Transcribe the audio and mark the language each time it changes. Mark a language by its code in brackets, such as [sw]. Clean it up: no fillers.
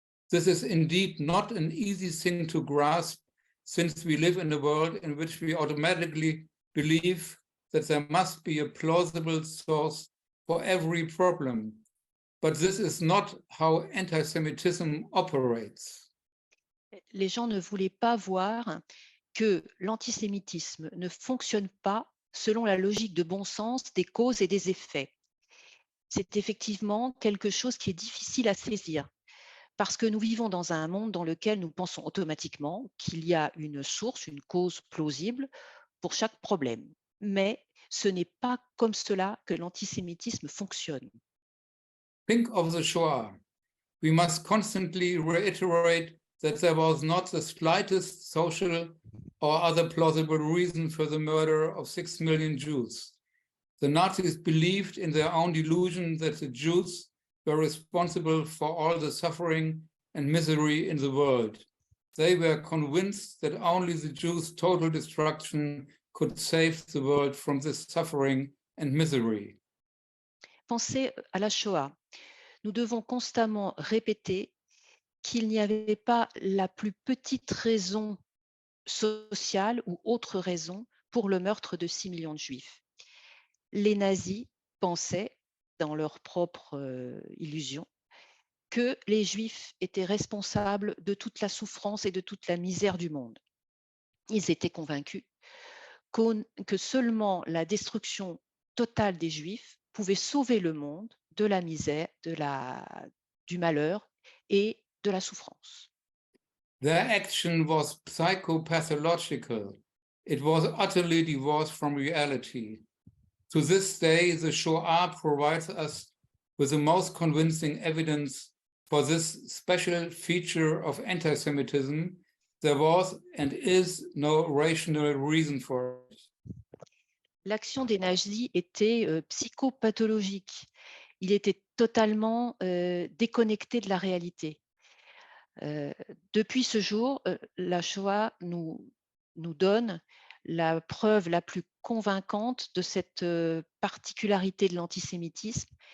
[en] This is indeed not an easy thing to grasp, since we live in a world in which we automatically believe that there must be a plausible source for every problem. But this is not how anti-Semitism operates. [fr] Les gens ne voulaient pas voir que l'antisémitisme ne fonctionne pas selon la logique de bon sens des causes et des effets. C'est effectivement quelque chose qui est difficile à saisir, parce que nous vivons dans un monde dans lequel nous pensons automatiquement qu'il y a une source, une cause plausible pour chaque problème. Mais ce n'est pas comme cela que l'antisémitisme fonctionne. [en] Think of the Shoah. We must constantly reiterate that there was not the slightest social or other plausible reason for the murder of 6 million Jews. The Nazis believed in their own delusion that the Jews were responsible for all the suffering and misery in the world. They were convinced that only the Jews' total destruction could save the world from this suffering and misery. [fr] Pensez à la Shoah. Nous devons constamment répéter qu'il n'y avait pas la plus petite raison sociale ou autre raison pour le meurtre de 6 millions de Juifs. Les nazis pensaient, dans leur propre illusion, que les Juifs étaient responsables de toute la souffrance et de toute la misère du monde. Ils étaient convaincus que seulement la destruction totale des Juifs pouvait sauver le monde de la misère, du malheur et de la souffrance. [en] Their action was psychopathological. It was utterly divorced from reality. To this day, the Shoah provides us with the most convincing evidence for this special feature of anti-Semitism. There was and is no rational reason for it. [fr] L'action des nazis était psychopathologique. Il était totalement déconnecté de la réalité. Depuis ce jour, la Shoah nous donne la preuve la plus convaincante de cette particularité de l'antisémitisme.